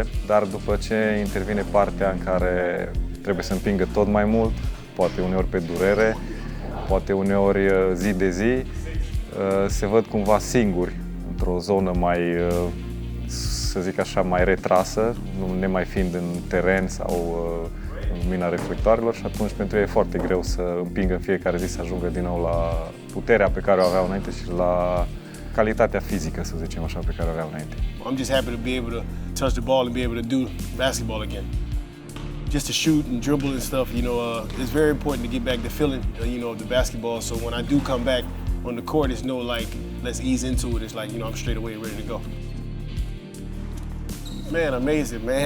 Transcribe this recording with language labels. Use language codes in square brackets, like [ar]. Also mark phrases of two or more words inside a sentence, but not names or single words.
[ro] dar după ce intervine partea în care trebuie să împingă tot mai mult, poate uneori pe durere, poate uneori zi de zi, se văd cumva singuri într-o zonă mai, să zic așa, mai retrasă, nu nemai fiind în teren sau în lumina reflectoarelor și atunci pentru ei e foarte greu să împingă în fiecare zi să ajungă din nou la puterea pe care o aveau înainte și la calitatea fizică, să zicem așa, pe care o aveau înainte. [en] I'm just happy to be able to touch the ball and be able to do basketball again. Just to shoot and dribble and stuff, you know, it's very important to get back the feeling, you know, of the basketball. So when I do come back on the court, it's no like, let's ease into it. It's like, you know, I'm straight away ready to go. Man, amazing, man.